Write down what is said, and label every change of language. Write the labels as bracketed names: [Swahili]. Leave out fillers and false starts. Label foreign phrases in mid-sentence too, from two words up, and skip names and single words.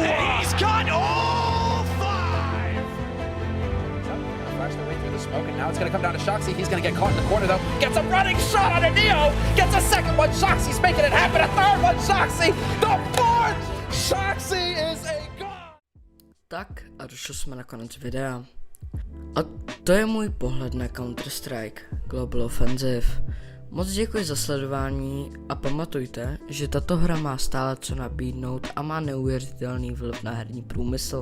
[English] And he's got all 5. Flash their way through the smoke, and now it's going to come down to Shoxy. He's going to get caught in the corner, though. Gets a running shot on a Neo. Gets a second one. Shoxy's making it happen. A third one. Shoxy. The fourth. Shoxy is a god. [Czech] Tak a došli jsme na konec videa. A to je můj pohled na Counter-Strike Global Offensive. Moc děkuji za sledování a pamatujte, že tato hra má stále co nabídnout a má neuvěřitelný vliv na herní průmysl.